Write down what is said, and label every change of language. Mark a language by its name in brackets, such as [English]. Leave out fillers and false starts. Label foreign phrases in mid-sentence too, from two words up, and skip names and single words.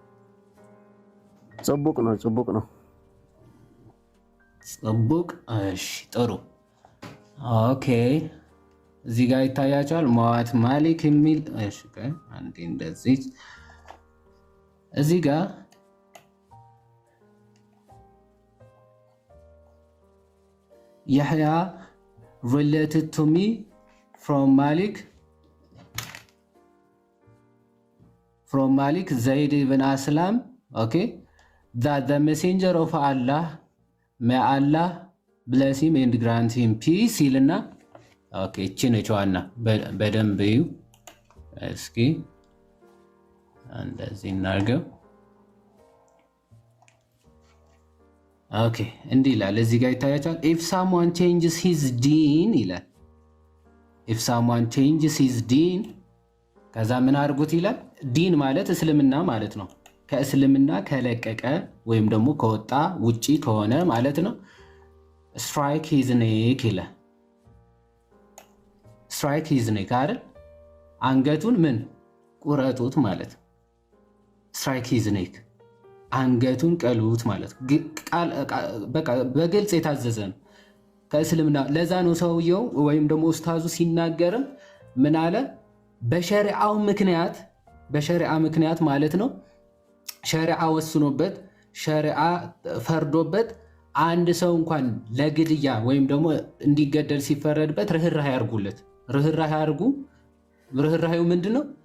[Amharic] ጽቡቅ ነው ጽቡቅ። እሺ ጥሩ ኦኬ። እዚህ ጋር ይታያችኋል መዋት ማሊክ የሚል እሺ አንዴ እንደዚህ እዚህ ጋር [English] Yahya related to me from Malik Zaid ibn Aslam, okay, that the messenger of Allah, may Allah bless him and grant him peace [Amharic] ይልና ኦኬ እቺ ነች ዋና በደንብ እዩ እስኪ እንደዚህ እናርገው ኦኬ እንዲህ ይላል እዚህ ጋር ይታያችኋል [English] if someone changes his deen [Amharic] ይላል [English] if someone changes his deen [Amharic] ከዛ ምን አድርጉት ይላል ዲን ማለት እስልምና ማለት ነው ከእስልምና ከለቀቀ ወይም ደግሞ ከወጣ ውጪ ከሆነ ማለት ነው [English] strike his neck [Amharic] ይላል [English] strike his neck [Amharic] አይደል አንገቱን ምን ቁረጡት ማለት [English] strike his neck [Amharic] አንገቱን ቀሉት ማለት በቃ በግልጽ የታዘዘ ነው ከእስልምና ለዛ ነው ሰውየው ወይም ደግሞ ኡስታዙ ሲናገርም ምን አለ በሸሪዓው ምክንያት ማለት ነው ሸሪዓ ወስኖበት ሸሪዓ ፈርዶበት አንድ ሰው እንኳን ለግድያ ወይም ደግሞ እንዲገደል ሲፈረድበት ርህራሄ ያርጉለት ርህራሄ ያርጉ ርህራሄው ምንድነው